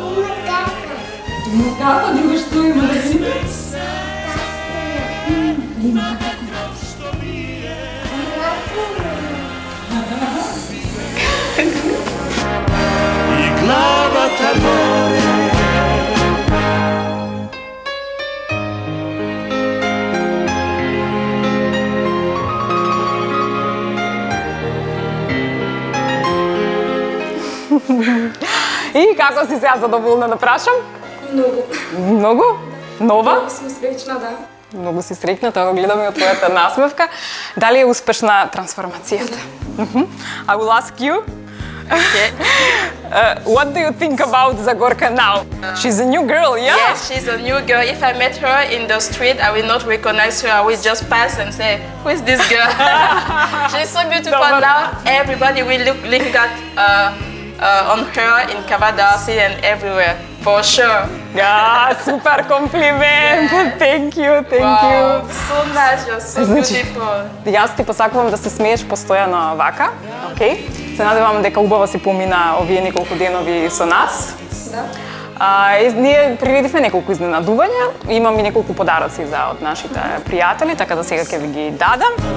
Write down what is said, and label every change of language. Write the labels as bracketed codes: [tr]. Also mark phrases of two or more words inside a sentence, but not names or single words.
[mk] Kako? Drugo što ima da si? Ima kako? I glava ta gore. И како си сега задоволна да прашам? Многу. Многу? Нова? Многу сум среќна, да. Многу си среќна, тоа го гледаме од твојата насмевка. Дали е успешна трансформацијата? [en] I will ask you. What do you think about Zagorka now? She's a new girl, yeah? Yes, she's a new girl. If I met her in the street, I will not recognize her. I will just pass and say, who is this girl? She's so beautiful now. Everybody will look at on her in Kavadasi and everywhere, for sure. Yeah, super compliment. Yeah. Thank you. Wow, so nice, you're so beautiful. [mk] Јас ти посакувам да се смееш постојано вака, окей? Се надевам дека убаво си помина овие неколку денови со нас. Да. Ние приредивме неколку изненадувања, имам и неколку подароци за од нашите пријатели, така да сега ќе ви ги дадам.